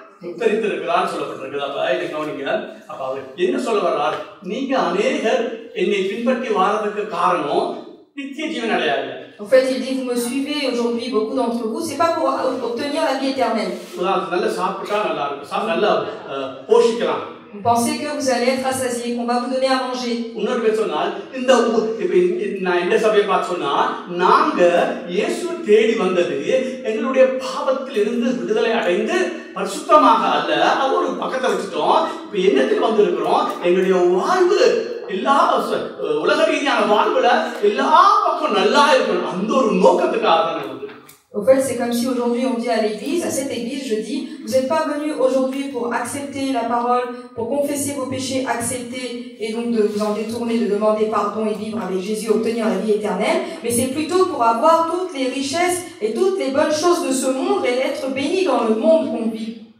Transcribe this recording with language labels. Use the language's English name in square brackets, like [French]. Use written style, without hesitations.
[Tamil] உத்தரித்திருக்கிறான்னு சொல்லப்பட்டிருக்குது. அப்ப இதை கவனிங்க. அப்ப அவர் என்ன சொல்ல வர்றார்? நீங்க அநேகர் என்னை பின்பற்றி வாரதுக்கு காரணம் நித்திய ஜீவன் அடையாது. [French] En fait, il dit, vous me suivez aujourd'hui, beaucoup d'entre vous, c'est pas pour obtenir la vie éternelle. [Tamil] நல்லா சாப்பிட்டா நல்லா இருக்கும், நல்லா போஷிக்கலாம். [French] Vous pensez que vous allez être rassasié, qu'on va vous donner à manger. [Tamil] இன்னொரு பேர் சொன்னால் இந்த நான் இந்த சபையை பார்த்து சொன்னா நாங்க இயேசு தேடி வந்தது எங்களுடைய பாவத்தில் இருந்து விடுதலை அடைந்து பரிசுத்தமாக அல்ல, அது ஒரு பக்கத்தை வச்சுட்டோம். இப்ப என்னத்துக்கு வந்திருக்கிறோம்? எங்களுடைய வாழ்வு எல்லா உலக ரீதியான வாழ்வுல எல்லா பக்கம் நல்லா இருக்கணும், அந்த ஒரு நோக்கத்துக்காக தான் வந்து. [French] Au fait, c'est comme si aujourd'hui on dit à l'église, à cette église, je dis, vous n'êtes pas venus aujourd'hui pour accepter la parole, pour confesser vos péchés, accepter et donc de vous en détourner, de demander pardon et vivre avec Jésus, obtenir la vie éternelle, mais c'est plutôt pour avoir toutes les richesses et toutes les bonnes choses de ce monde et être béni dans le monde qu'on vit.